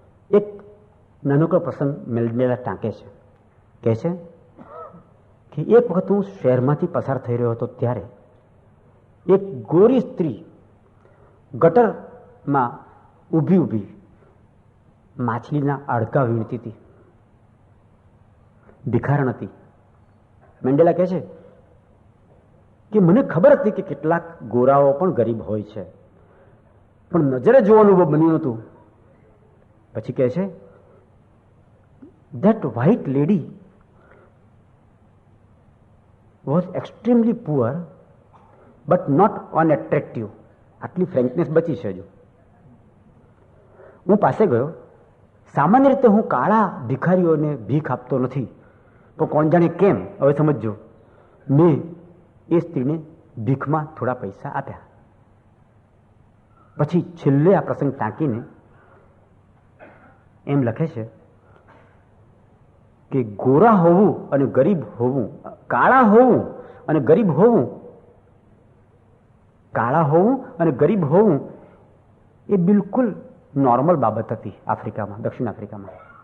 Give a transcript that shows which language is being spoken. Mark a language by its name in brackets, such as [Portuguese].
[Gujarati] એક નાનકડો પ્રસંગ મંડેલા ટાંકે છે. કહે છે કે એક વખત હું શહેરમાંથી પસાર થઈ રહ્યો હતો ત્યારે એક ગોરી સ્ત્રી ગટરમાં ઊભી ઊભી માછલીના હાડકા વીણતી હતી. ભિખારણ હતી. મંડેલા કહે છે કે મને ખબર હતી કે કેટલાક ગોરાઓ પણ ગરીબ હોય છે, પણ નજરે જોવાનું બન્યું નહોતું. પછી કહે છે [English] that white lady was extremely poor but not unattractive. [Gujarati] આટલી ફ્રેન્કનેસ બચી છે. હજુ હું પાસે ગયો. સામાન્ય રીતે હું કાળા ભિખારીઓને ભીખ આપતો નથી, પણ કોણ જાણે કેમ, હવે સમજજો, મેં એ સ્ત્રીને ભીખમાં થોડા પૈસા આપ્યા. પછી છેલ્લે આ પ્રસંગ ટાંકીને એમ લખે છે કે ગોરા હોવું અને ગરીબ હોવું, કાળા હોવું અને ગરીબ હોવું, કાળા હોવું અને ગરીબ હોવું એ બિલકુલ નોર્મલ બાબત હતી આફ્રિકામાં, દક્ષિણ આફ્રિકામાં.